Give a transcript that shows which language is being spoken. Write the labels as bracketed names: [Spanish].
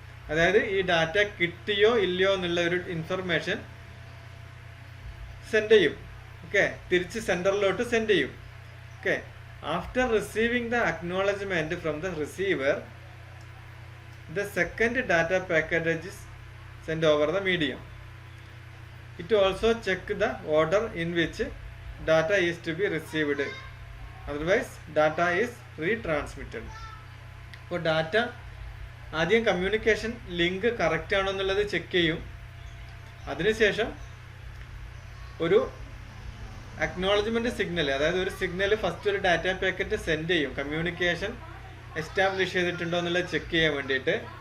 [Malayalam] അതായത് ഈ ഡാറ്റ കിട്ടിയോ ഇല്ലയോ എന്നുള്ള ഒരു ഇൻഫർമേഷൻ സെൻഡ് ചെയ്യും. [English] okay, [Malayalam] തിരിച്ച് സെൻറ്ററിലോട്ട് സെൻഡ് ചെയ്യും. [English] Okay, after receiving the acknowledgement from the receiver the second data packet is send over the medium. It also check the order in which data is to be received. Otherwise, data is retransmitted. [Malayalam] അപ്പോൾ data ആദ്യം communication link correct ആണോ എന്നുള്ളത് check ചെയ്യും. അതിനുശേഷം ഒരു acknowledgement signal, അതായത് ഒരു signal first ഒരു ഡാറ്റ പാക്കറ്റ് സെൻഡ് ചെയ്യും, കമ്മ്യൂണിക്കേഷൻ എസ്റ്റാബ്ലിഷ് ചെയ്തിട്ടുണ്ടോ എന്നുള്ളത് ചെക്ക് ചെയ്യാൻ വേണ്ടിയിട്ട്.